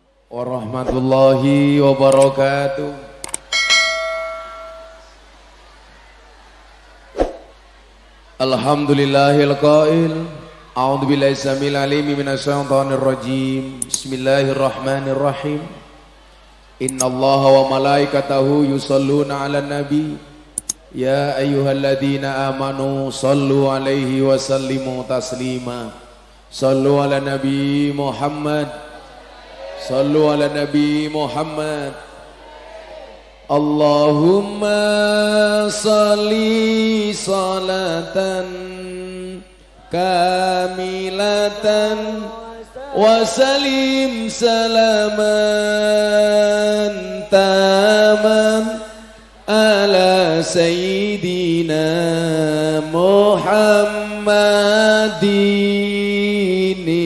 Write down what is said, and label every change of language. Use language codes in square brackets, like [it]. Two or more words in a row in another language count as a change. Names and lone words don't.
[ar] ورحمة الله وبركاته. الحمد لله القائل أعوذ بالله السميع العليم من الشيطان الرجيم. Bismillahirrahmanirrahim. إن الله وملائكته يصلون على النبي يا أيها الذين آمنوا صلوا عليه وسلموا تسليما. صلوا على النبي محمد. صلوا على النبي محمد. اللهم صل صلاة كاملة وسلم سلاما تاما على سيدنا محمد